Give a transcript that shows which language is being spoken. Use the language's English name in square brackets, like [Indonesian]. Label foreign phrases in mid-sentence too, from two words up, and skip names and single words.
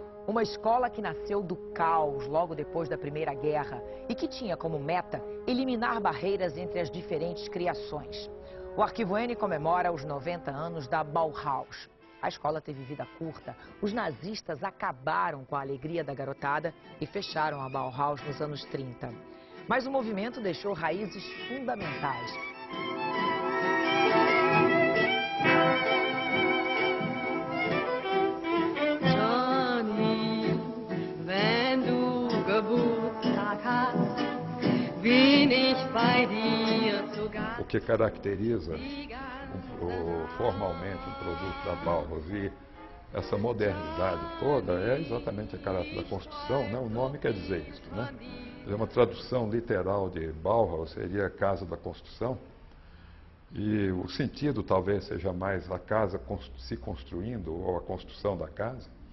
[Portuguese] Uma escola que nasceu do caos logo depois da Primeira Guerra e que tinha como meta eliminar barreiras entre as diferentes criações. O Arquivo N comemora os 90 anos da Bauhaus. A escola teve vida curta. Os nazistas acabaram com a alegria da garotada e fecharam a Bauhaus nos anos 30. Mas o movimento deixou raízes fundamentais. [German] Johnny, wenn du Geburtstag hast, bin ich bei dir zu Gast. [Portuguese] O que caracteriza formalmente o produto da Bauhaus e essa modernidade toda é exatamente a caráter da construção, né? O nome quer dizer isso, né? Uma tradução literal de Bauhaus seria Casa da Construção, e o sentido talvez seja mais a casa se construindo ou a construção da casa.